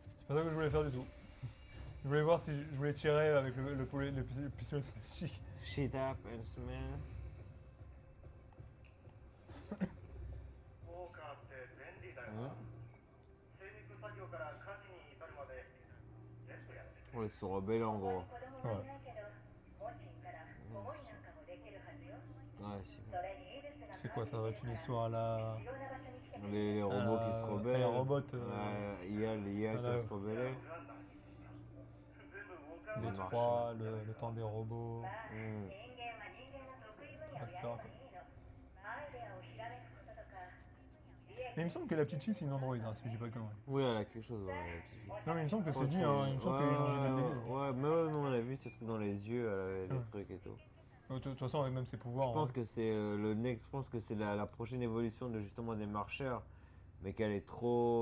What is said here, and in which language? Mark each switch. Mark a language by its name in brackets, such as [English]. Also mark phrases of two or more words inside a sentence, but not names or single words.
[French] pas ça que je voulais faire du tout. Je voulais voir si je voulais tirer avec le pistolet chic. [English] Shit happens, man. [Japanese] ウォーカーって便利だようんな。精肉作業から家事に至るまで全部やってくれる。 [French] Oh, ils se sont rebellés en gros. [Japanese] 子供はいないけど、もしいたら思いなんかもできるはずよ。 [French] Ouais, c'est [Japanese] それにイルスが [French] C'est quoi, ça va être une histoire à la... [Japanese] いろんな場所に来てくれる。 [French] les robots qui se rebellent. Les robots, Ouais, IA, les IA qui voilà. vont se rebeller. [Japanese] 全部ウォーカー [French] les [Japanese] の [French] trois, le temps des robots. [Japanese] まあ、 Hmm. 人間は人間の得意分野をやればいいの。アイデアをひらめくこととか。 [French] Mais il me semble que la petite fille c'est une androïde, hein, si je dis pas de conneries. Oui, elle a quelque chose. Ouais, la petite fille. Non mais il me semble que c'est Quand dit, tu- hein, il me semble qu'il y a une génette débile. ouais, mais ouais, nous on a vu ces trucs dans les yeux, les Ouais. trucs et tout. De toute façon avec même ses pouvoirs. Je pense hein. que c'est le next, je pense que c'est la prochaine évolution de justement des marcheurs, mais qu'elle est trop